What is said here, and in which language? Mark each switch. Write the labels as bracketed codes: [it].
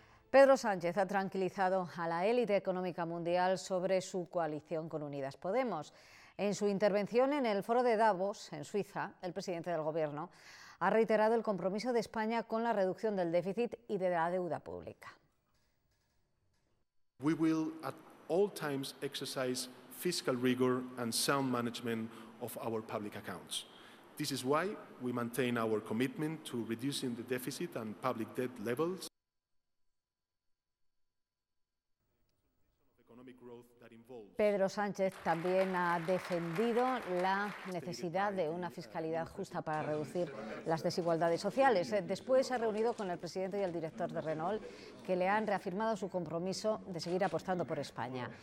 [es] Pedro Sánchez ha tranquilizado a la élite económica mundial sobre su coalición con Unidas Podemos. En su intervención en el foro de Davos, en Suiza, el presidente del Gobierno ha reiterado el compromiso de España con la reducción del déficit y de la deuda pública. [en] We will at all times exercise fiscal rigor and sound management of our public accounts. This is why we maintain our commitment to reducing the deficit and public debt levels. [es] Pedro Sánchez también ha defendido la necesidad de una fiscalidad justa para reducir las desigualdades sociales. Después se ha reunido con el presidente y el director de Renault, que le han reafirmado su compromiso de seguir apostando por España.